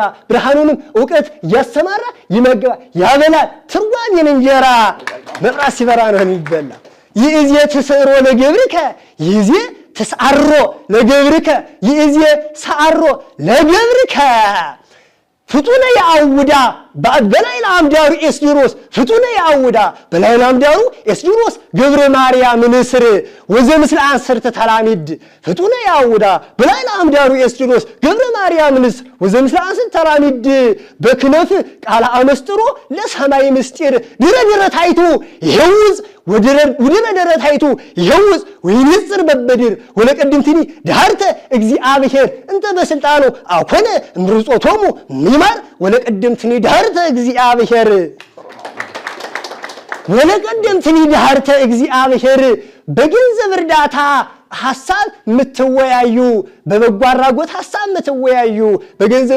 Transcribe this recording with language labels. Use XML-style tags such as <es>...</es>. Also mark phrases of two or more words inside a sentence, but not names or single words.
<am>ብርሃኑንም ዕውቀት ያሰማራ ይመግባ ያበላል ትርጓሜን እንጀራ መብራት ሲበራ ነው የሚበላ</am> <gez>ይእዜ ትስዕሮ ለገብርከ ይእዜ ተሳሮ ለገብርከ ይእዜ ሰዓሮ ለገብርከ ፍጡነ ያውዳ በላይ ለአምዳሩ ኤስድሮስ ፍጡነ ያውዳ በላይ ለአምዳሩ ኤስድሮስ ገብረ ማርያም ንስር ወዘምስለ አንሰርተ ተላሚድ ፍጡነ ያውዳ በላይ ለአምዳሩ ኤስድሮስ ገብረ ማርያም ንስር ወዘምስለ አንሰርተ ተላሚድ በክነፍ ቃለ አመስጥሮ ለሰማይ ምስጢር ድረ ታይቱ ይሄውዝ ወድረ ደረታይቱ ይሄውዝ ወይንጽር በበድር ወለቀድምትኒ ዳርተ እግዚአብሔር እንተ በስልጣኑ አኮነ ምርጾቶሙ ሚማር ወለቀድምትኒ ዳርተ እግዚአብሔር</gez> <am>በገንዘብ እርዳታ ሐሳብ ምትወያዩ በበጎ አድራጎት ሐሳብ ምትወያዩ በገንዘብ</am>